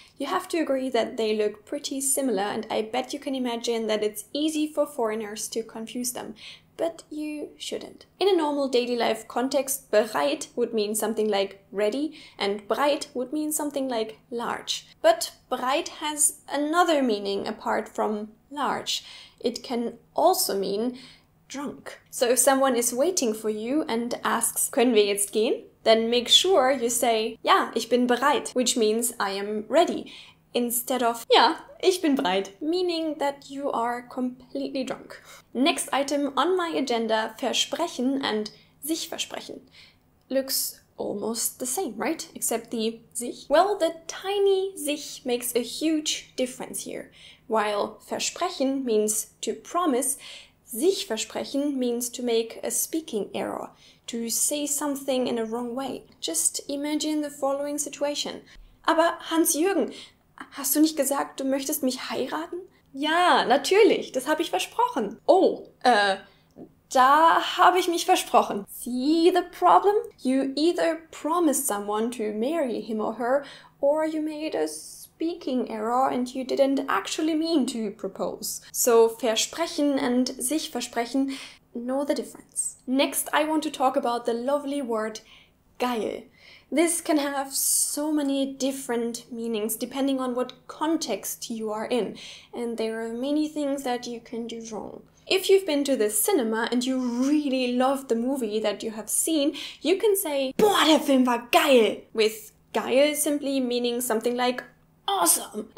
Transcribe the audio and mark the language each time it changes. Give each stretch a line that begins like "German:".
English: You have to agree that they look pretty similar, and I bet you can imagine that it's easy for foreigners to confuse them. But you shouldn't. In a normal daily life context, bereit would mean something like ready, and breit would mean something like large. But breit has another meaning apart from large. It can also mean drunk. So if someone is waiting for you and asks,
German: können wir jetzt gehen?
English: Then make sure you say,
German: ja, ich bin bereit,
English: which means I am ready, instead of, ja, ich bin bereit, meaning that you are completely drunk. Next item on my agenda, versprechen and sich versprechen. Looks almost the same, right? Except the sich. Well, the tiny sich makes a huge difference here. While versprechen means to promise, sich versprechen means to make a speaking error, to say something in a wrong way. Just imagine the following situation.
German: Aber Hans-Jürgen, hast du nicht gesagt, du möchtest mich heiraten? Ja, natürlich, das habe ich versprochen. Oh, da habe ich mich versprochen.
English: See the problem? You either promised someone to marry him or her, or you made a speaking error and you didn't actually mean to propose. So versprechen and sich versprechen, know the difference. Next, I want to talk about the lovely word geil. This can have so many different meanings depending on what context you are in, and there are many things that you can do wrong. If you've been to the cinema and you really loved the movie that you have seen, you can say,
German: boah, der Film war geil,
English: with geil simply meaning something like awesome.